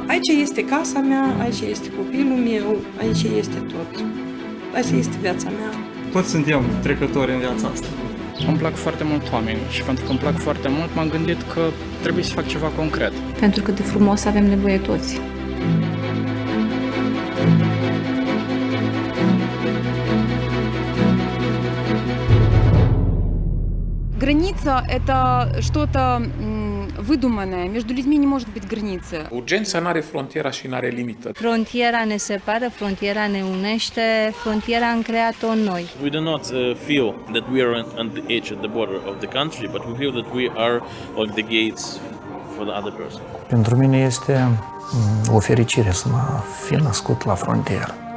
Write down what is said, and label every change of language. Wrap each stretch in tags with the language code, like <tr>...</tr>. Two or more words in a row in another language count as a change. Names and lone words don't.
<ro>Aici este casa mea, aici este copilul meu, aici este tot. Aici este viața mea. Toți suntem trecători în viața asta. Îmi plac foarte mult oamenii și pentru că îmi plac foarte mult m-am gândit că trebuie să fac ceva concret. Pentru că de frumos avem nevoie toți.</ro> <ru>Граница – это что-то выдуманное. Между людьми не может быть границы.</ru> <ro>Urgența n-are frontiera și n-are limită. Frontiera ne separă, frontiera ne unește, frontiera am creat-o noi.</ro> <en>We do not feel that we are on the edge of the border of the country, but we feel that we are like the gates for the other person.</en> <ro>Pentru mine este o fericire să mă fi născut la frontieră.</ro>